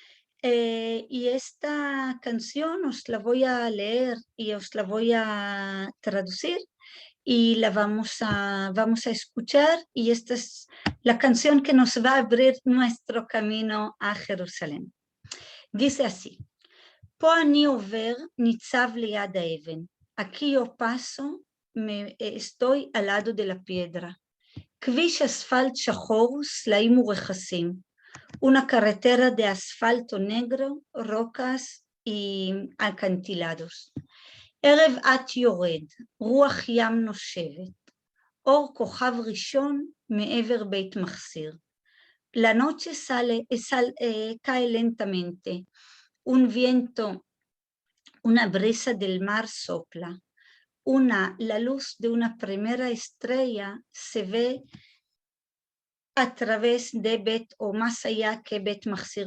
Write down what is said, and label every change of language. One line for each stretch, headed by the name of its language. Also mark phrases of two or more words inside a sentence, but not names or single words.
Spanish: Y esta canción os la voy a leer y os la voy a traducir y la vamos a escuchar, y esta es la canción que nos va a abrir nuestro camino a Jerusalén. Dice así:
Hebrew: פה אני עובר ניצב ליד האבן,
Spanish: aquí yo paso, estoy al lado de la piedra,
Hebrew: כביש אספלט שחור, סלעים ורכסים,
Spanish: una carretera de asfalto negro, rocas y acantilados.
Hebrew: ערב את יורד, רוח ים נושבת, אור כוכב ראשון מעבר בית מחסיר.
Spanish: La noche cae lentamente, un viento, una brisa del mar sopla, la luz de una primera estrella se ve a través de Bet, o más allá que Bet Mahsir.